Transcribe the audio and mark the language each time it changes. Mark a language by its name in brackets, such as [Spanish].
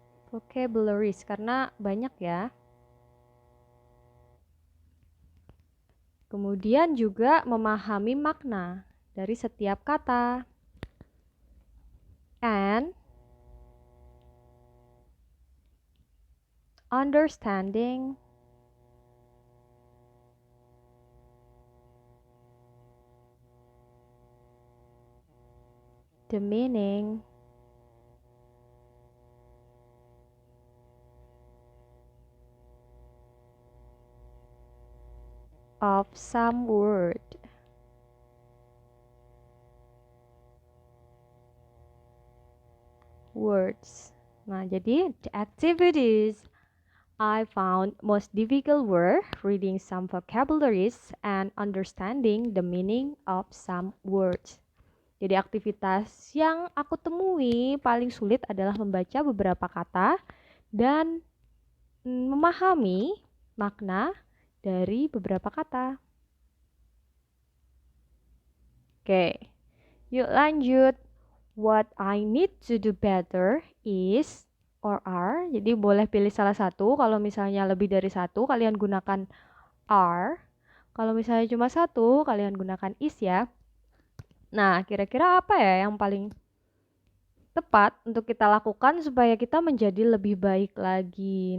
[Indonesian] Vocabularies karena banyak ya. Kemudian juga memahami makna dari setiap kata. [English] And understanding the meaning of some word. Words. [Indonesian] Nah, jadi [English] the activities I found most difficult were reading some vocabularies and understanding the meaning of some words. [Indonesian] Jadi aktivitas yang aku temui paling sulit adalah membaca beberapa kata dan memahami makna dari beberapa kata. Oke, yuk lanjut. [English] What I need to do better is or are. [Indonesian] Jadi boleh pilih salah satu. Kalau misalnya lebih dari satu, kalian gunakan are. Kalau misalnya cuma satu, kalian gunakan is ya. Nah, kira-kira apa ya yang paling tepat untuk kita lakukan supaya kita menjadi lebih baik lagi.